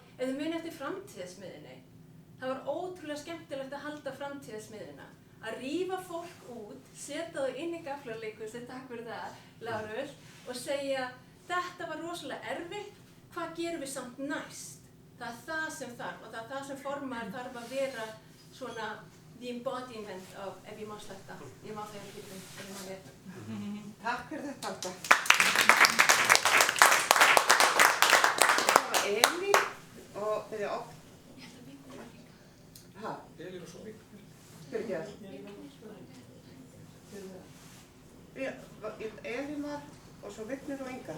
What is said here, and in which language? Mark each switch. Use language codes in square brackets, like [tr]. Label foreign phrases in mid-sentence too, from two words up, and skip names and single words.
[is] Ef þið muni eftir framtíðasmiðjunni, það var ótrúlega skemmtilegt að halda framtíðasmiðjuna. Að rífa fólk út, setja þau inn í gaflarleikhúsið, takk fyrir það, Lárus, og segja þetta var rosalega erfitt, hvað gerum við samt næst? Það er það sem þarf og það er það sem formaður þarf að vera svona [en] the embodiment of [is] ef ég má sletta. Ég má það ekki ef ég má vera. Takk fyrir þetta alltaf. Það var Elín og við erum Hæ? Elín og svo Vík. Spyrkjað. Elín var og svo Vignir og Inga.